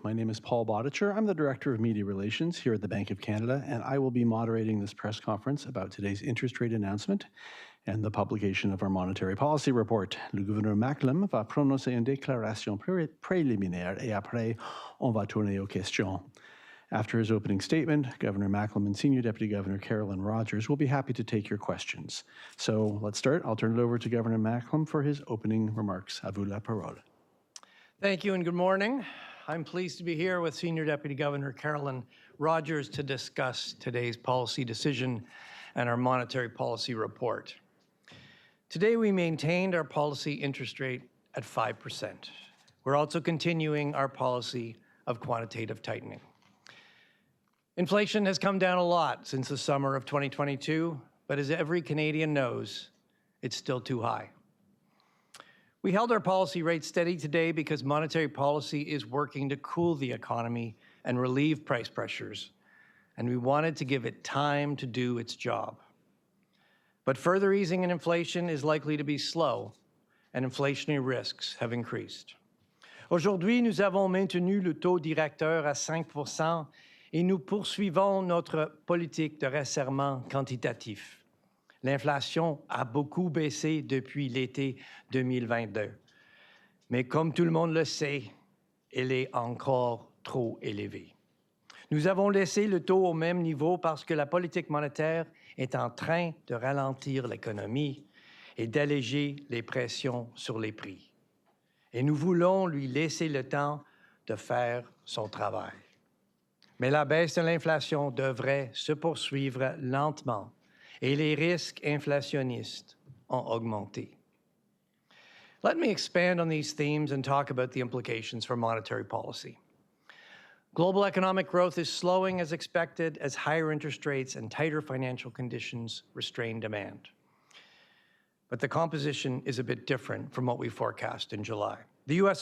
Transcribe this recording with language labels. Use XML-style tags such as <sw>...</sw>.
<en>My name is Paul Bodicher. I'm the Director of Media Relations here at the Bank of Canada, and I will be moderating this press conference about today's interest rate announcement and the publication of our monetary policy report.</en> <fr>Le gouverneur Macklem va prononcer une déclaration préliminaire et après, on va tourner aux questions.</fr> <en>After his opening statement, Governor Macklem and Senior Deputy Governor Carolyn Rogers will be happy to take your questions. So let's start. I'll turn it over to Governor Macklem for his opening remarks.</en> <fr>À vous la parole.</fr> <en>Thank you and good morning. I'm pleased to be here with Senior Deputy Governor Carolyn Rogers to discuss today's policy decision and our monetary policy report. Today we maintained our policy interest rate at 5%. We're also continuing our policy of quantitative tightening. Inflation has come down a lot since the summer of 2022, but as every Canadian knows, it's still too high. We held our policy rate steady today because monetary policy is working to cool the economy and relieve price pressures, and we wanted to give it time to do its job. But further easing in inflation is likely to be slow, and inflationary risks have increased.</en> <fr>Aujourd'hui, nous avons maintenu le taux directeur à 5% et nous poursuivons notre politique de resserrement quantitatif. L'inflation a beaucoup baissé depuis l'été 2022. Mais comme tout le monde le sait, elle est encore trop élevée. Nous avons laissé le taux au même niveau parce que la politique monétaire est en train de ralentir l'économie et d'alléger les pressions sur les prix. Et nous voulons lui laisser le temps de faire son travail. Mais la baisse de l'inflation devrait se poursuivre lentement et les risques inflationnistes ont augmenté.</fr> <en>Let me expand on these themes and talk about the implications for monetary policy. Global economic growth is slowing as expected as higher interest rates and tighter financial conditions restrain demand. But the composition is a bit different from what we forecast in July. The U.S.</en>